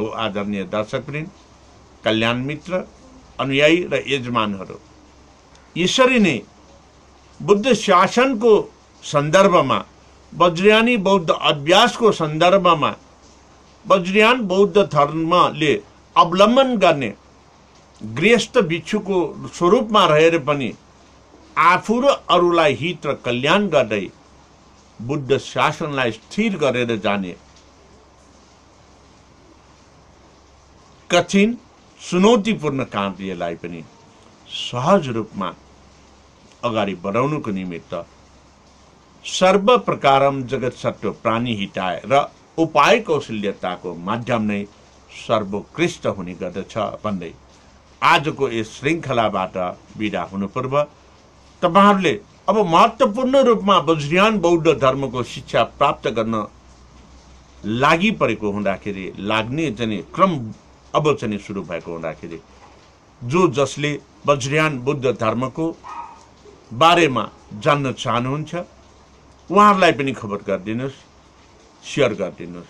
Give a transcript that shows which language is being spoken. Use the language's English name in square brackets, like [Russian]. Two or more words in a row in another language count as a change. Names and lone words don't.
[Nepali] आदरणीय दर्शकवृन्द, कल्याण मित्र, अनुयायी र यजमानहरू, यसरी नै बुद्ध शासनको सन्दर्भमा वज्रयानी बौद्ध अभ्यासको सन्दर्भमा वज्रयान बौद्ध धर्मले अवलम्बन गर्ने गृहस्थ भिक्षुको स्वरूपमा रहेर पनि आफू र अरूलाई हित र कल्याण गर्दै बुद्ध शासनलाई स्थिर गरेर जाने कठिन चुनौतीपूर्ण कार्यलाई पनि सहज रूपमा अगाडि बढाउनुको निमित्त सर्व प्रकारम जगत सत्व प्राणी हिताय र उपाय कौशल्यताको माध्यम नै सर्वोत्कृष्ट हुने गर्दछ भन्दै आजको यस श्रृङ्खलाबाट बिदा हुनु पूर्व तपाईहरुले अब महत्त्वपूर्ण रूपमा वज्रयान बौद्ध धर्मको शिक्षा प्राप्त गर्न लागि परेको हुँदाखेरि लाग्ने चाहिँ क्रम अब चाहिँ सुरु भएको हुँदाखेरि जो जसले वज्रयान बुद्ध धर्मको बारेमा जान्न चाहनुहुन्छ उहाँहरूलाई पनि खबर गरिदिनुस्, शेयर गरिदिनुस्।